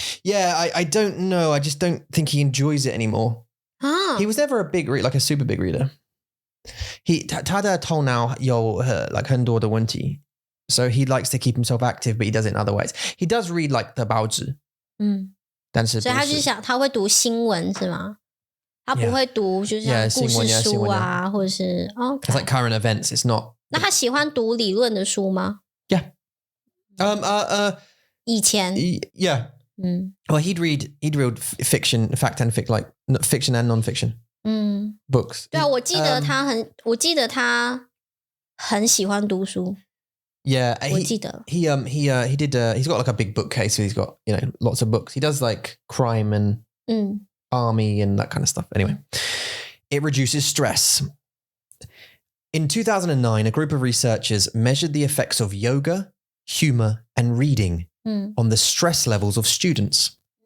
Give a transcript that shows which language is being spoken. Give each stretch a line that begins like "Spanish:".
English: Yeah, I don't know. I just don't think he enjoys it anymore. He was never like a super big reader.
Chinese: 他的头脑有like 很多的问题.
English: So he likes to keep himself active, but he does it in other ways. He does read like the 报纸。
Chinese: 但是所以他就是想他会读新闻是吗？他不会读就像故事书啊，或者是
English: It's like current events. It's not.
Chinese: 那他喜欢读理论的书吗？
English: Yeah.
Chinese: 以前
English: Yeah. Well, he'd read fiction, fact and fiction and non-fiction. Books.
Chinese: 对啊，我记得他很喜欢读书。
English: Yeah,
Chinese: 我记得
English: he did. He's got like a big bookcase. So he's got lots of books. He does like crime and army and that kind of stuff. Anyway, it reduces stress. In 2009, a group of researchers measured the effects of yoga, humor, and reading on the stress levels of students.